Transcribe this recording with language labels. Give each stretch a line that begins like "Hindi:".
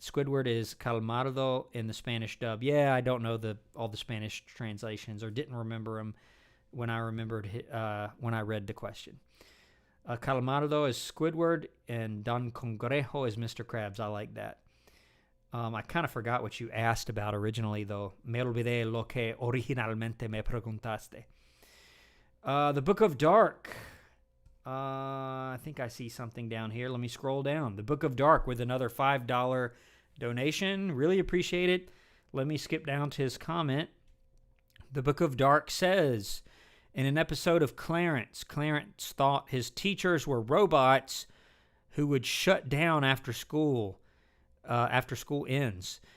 English: Squidward is Calamardo in the Spanish dub. Yeah, I don't know all the Spanish translations, or didn't remember them when I read the question. Calamardo is Squidward, and Don Congrejo is Mr. Krabs. I like that. I kind of forgot what you asked about originally, though.
Spanish: Me olvidé lo que originalmente me preguntaste.
English: The Book of Dark. I think I see something down here. Let me scroll down. The Book of Dark with another $5 donation. Really appreciate it. Let me skip down to his comment. The Book of Dark says, in an episode of Clarence thought his teachers were robots who would shut down after school ends.